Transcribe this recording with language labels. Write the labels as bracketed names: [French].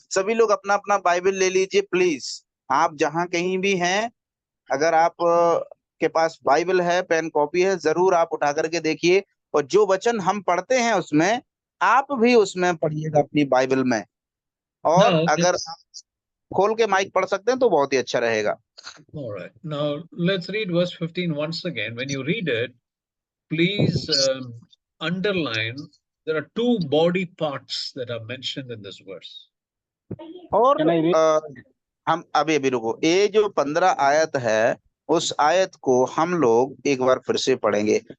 [Hindi] सभी लोग अपना अपना बाइबल ले लीजिए प्लीज। आप जहां कहीं भी हैं, अगर आप के पास बाइबल है, पेन कॉपी है, जरूर आप उठा करके देखिए, और जो वचन हम पढ़ते हैं उसमें आप भी उसमें पढ़िएगा अपनी बाइबल में। और [English] Now, [Hindi] अगर आप खोल के माइक पढ़ सकते हैं तो बहुत ही अच्छा रहेगा। [English] all right. Now let's read verse 15 once again. When you read it, please underline there are two body parts that are mentioned in this verse. [Hindi] और [English] Can I read? [Hindi] हम अभी रुको, ये जो 15 आयत है उस आयत को हम लोग एक बार फिर से पढ़ेंगे।